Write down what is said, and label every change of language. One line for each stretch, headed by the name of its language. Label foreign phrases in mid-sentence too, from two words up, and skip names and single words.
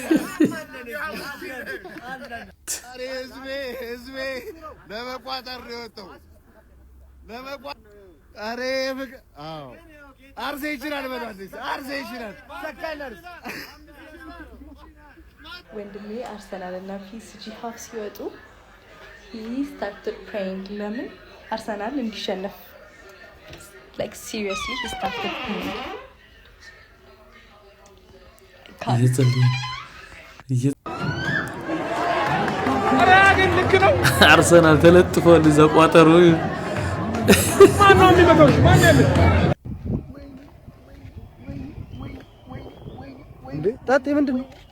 Amharic: ህዝቤ ለመቋጠር ነው የወጣው። አርሴ ይችላል ወንድሜ አርሰናል እና ፒኤስጂ ሀፍ ሲወጡ
English: he started praying
Amharic: ለምን አርሰናል እንዲሸነፍ
English: like seriously he started praying
Amharic: አርሰናል ተለጥፏል እዛ ቋጠሮ ማነው የሚመጣው? ማን ያለ እንዴ ታጤ ምንድነው?